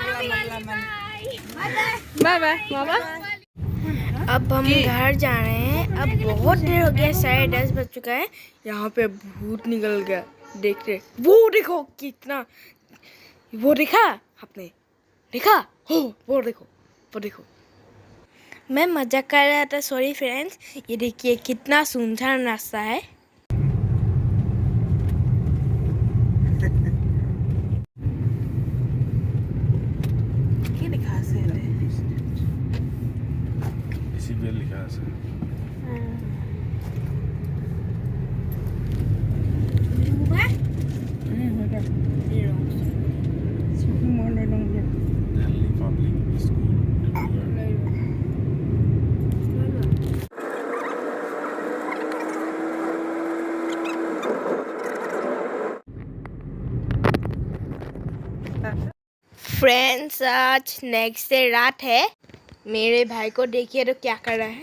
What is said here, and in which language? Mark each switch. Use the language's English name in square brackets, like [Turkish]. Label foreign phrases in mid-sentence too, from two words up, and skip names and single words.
[English] Bye bye. Mama. [Hindi] अब हम घर जा रहे हैं अब बहुत देर हो गया, 10:30 बज चुका है। यहाँ पे भूत निकल गया। देख रहे वो, देखो कितना, वो देखा आपने? देखा हो? वो देखो, वो देखो। मैं मजाक कर रहा था, [English] sorry friends. [Hindi] ये देखिए कितना सुनसान रास्ता है। [Assamese] কি লিখা আছে ইয়াতে? ডিসিপ্লিন লিখা আছে। দিল্লী পাব্লিক স্কুল ডিব্ৰুগড়। [Hindi] फ्रेंड्स, आज [English] next day [Hindi] रात है। मेरे भाई को देखिए तो क्या कर रहा है।